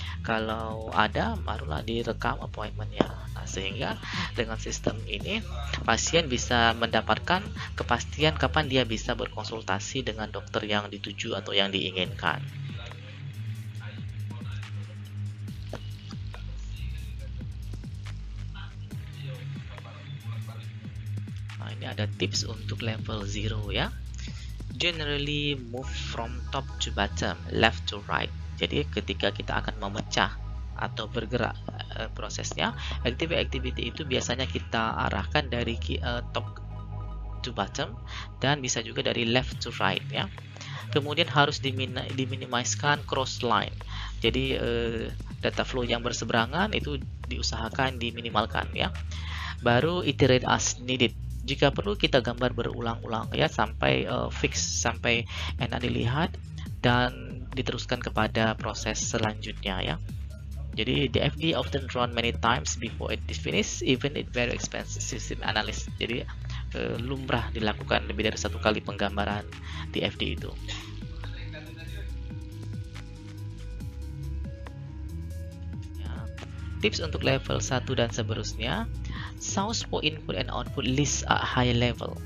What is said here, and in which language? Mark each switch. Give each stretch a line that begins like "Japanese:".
Indonesian: Kalau ada, barulah direkam appointmentnya. Nah, sehingga dengan sistem ini pasien bisa mendapatkan kepastian kapan dia bisa berkonsultasi dengan dokter yang dituju atau yang diinginkan. Nah, ini ada tips untuk level 0 ya.
English: Generally move from top to bottom, left to right.
Indonesian: Jadi ketika kita akan memecah atau bergerak prosesnya, activity itu biasanya kita arahkan dari
English: top to bottom
Indonesian: dan bisa juga dari
English: left to right
Indonesian: ya. Kemudian harus diminimaliskan cross line. Jadi data flow yang berseberangan itu diusahakan diminimalkan ya. Baru
English: iterate as needed.
Indonesian: Jika perlu kita gambar berulang-ulang ya sampai fix, sampai enak dilihat dan diteruskan kepada proses selanjutnya ya. Jadi
English: DFD often run many times before it is finished, even it very expensive system analysis.
Indonesian: Jadi lumrah dilakukan lebih dari satu kali penggambaran DFD itu. Ya. Tips untuk level 1 dan seterusnya.
English: Source for input and output list at high level.